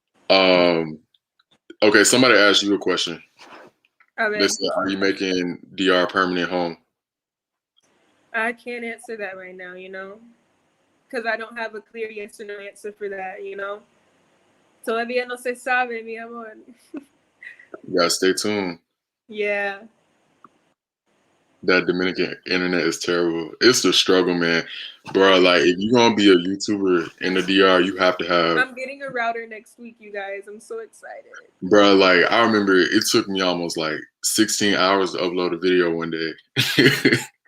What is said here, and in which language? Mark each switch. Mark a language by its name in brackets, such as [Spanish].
[English] um. Okay. Somebody asked you a question. I They mean, said, "Are you making DR permanent home?" I can't answer that right now, because I don't have a clear yes or no answer for that. [Spanish] Todavía no se sabe, mi amor. [English] You gotta stay tuned. Yeah. That Dominican internet is terrible. It's the struggle, man. Bro, like if you're gonna be a YouTuber in the DR, you have to have I'm getting a router next week, you guys. I'm so excited. bro, like I remember it took me almost like 16 hours to upload a video one day.